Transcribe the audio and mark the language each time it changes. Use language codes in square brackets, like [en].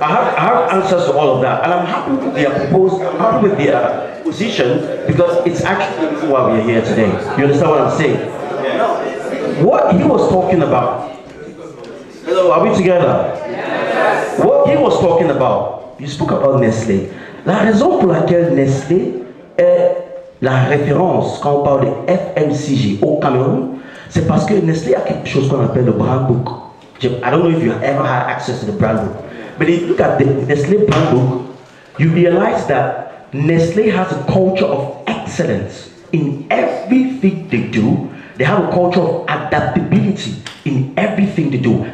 [en] I have answers to all of that, and I'm happy with their proposal. I'm happy with their position because it's actually why we're here today. You understand what I'm saying? What he was talking about. Hello, are we together? What he was talking about, you spoke about Nestlé. [fr] La raison pour laquelle Nestlé est la référence quand on parle de FMCG au Cameroun, c'est parce que Nestlé a quelque chose qu'on appelle le brand book. [en] I don't know if you have ever had access to the brand book, but if you look at the Nestlé brand book, you realize that Nestlé has a culture of excellence in everything they do. They have a culture of adaptability in everything they do.